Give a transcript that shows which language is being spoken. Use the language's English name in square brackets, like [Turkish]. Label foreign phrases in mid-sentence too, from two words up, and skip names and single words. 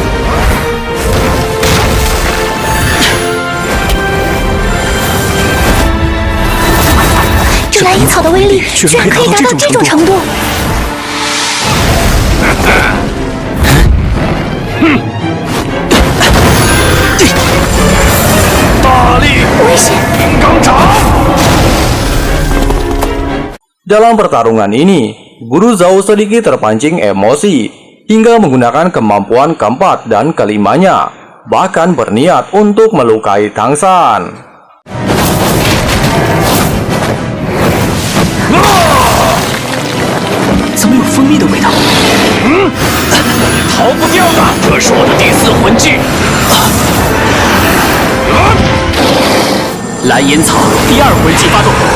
[Chinese] 这蓝银草的威力居然可以达到这种程度！大力危险！金刚掌！ [Indonesian] Dalam pertarungan ini, Guru Zhao sedikit terpancing emosi hingga menggunakan kemampuan keempat dan kelimanya, bahkan berniat untuk melukai Tang San. [Chinese] 怎么有蜂蜜的味道？逃不掉的，这是我的第4魂技。蓝银草第2魂技发动。